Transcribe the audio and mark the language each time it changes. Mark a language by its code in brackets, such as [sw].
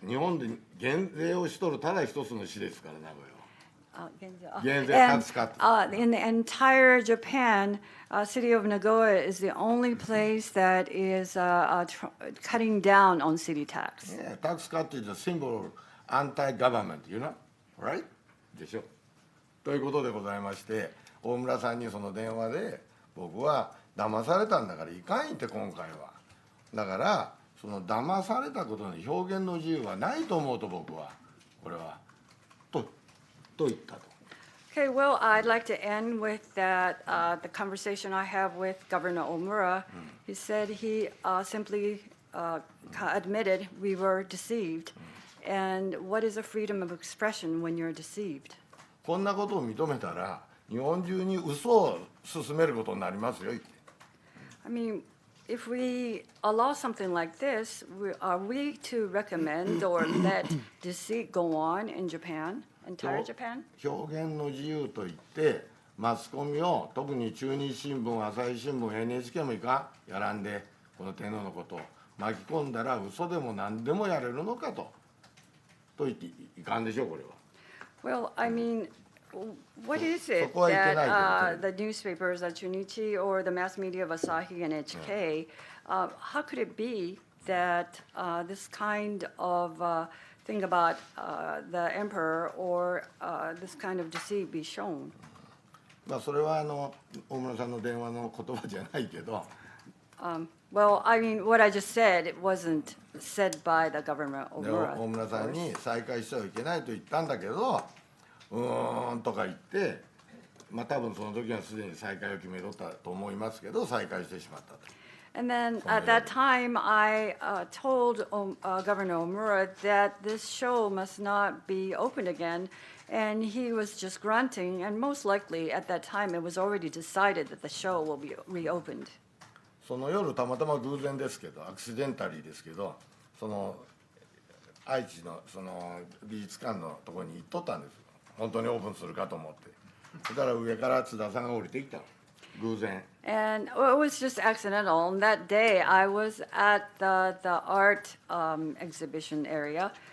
[ja] 日本で減税をしとるただ一つの市ですから名古屋は。 [en] And タクスカット。 in the entire Japan, city of Nagoya is the only place that is cutting down on city tax. Yeah, tax cut is a symbol of anti-government, you know, right? [ja] でしょ。ということでございまして、大村さんにその電話で僕は騙されたんだからいかんって今回は。だからその騙されたことの表現の自由はないと思うと僕はこれはと言ったと。 [en] Okay, well, I'd like to end with that the conversation I have with Governor Omura. He said he simply admitted we were deceived. And what is a freedom of expression when you're deceived? [ja] こんなことを認めたら日本中に嘘を進めることになりますよ。 [en] I mean, if we allow something like this, are we to recommend or let deceit go on in Japan, entire Japan? [ja] 表現の自由といってマスコミを特に中日新聞、朝日新聞、NHK もいかんやらんでこの天皇のことを巻き込んだら嘘でも何でもやれるのかと言っていかんでしょうこれは。 [en] Well, I mean, what is it that the newspapers at Junichi or the mass media of Asahi and NHK, how could it be that this kind of thing about the emperor or this kind of deceit be shown? [ja] まあそれは大村さんの電話の言葉じゃないけど。 [en] Well, I mean, what I just said, it wasn't said by the government [ja] で [en] Omura. [ja] 大村さんに再開してはいけないと言ったんだけどとか言ってまあ多分その時はすでに再開を決めとったと思いますけど再開してしまったと。 [en] And then at that time, I told Governor Omura that this show must not be opened again. And he was just grunting. And most likely at that time, it was already decided that the show will be reopened. [ja] その夜たまたま偶然ですけどアクシデンタリーですけどその愛知のその美術館のところに行っとったんです本当にオープンするかと思ってそしたら上から津田さんが降りてきた偶然 [en] And it was just accidental. On that day, I was at the art exhibition area.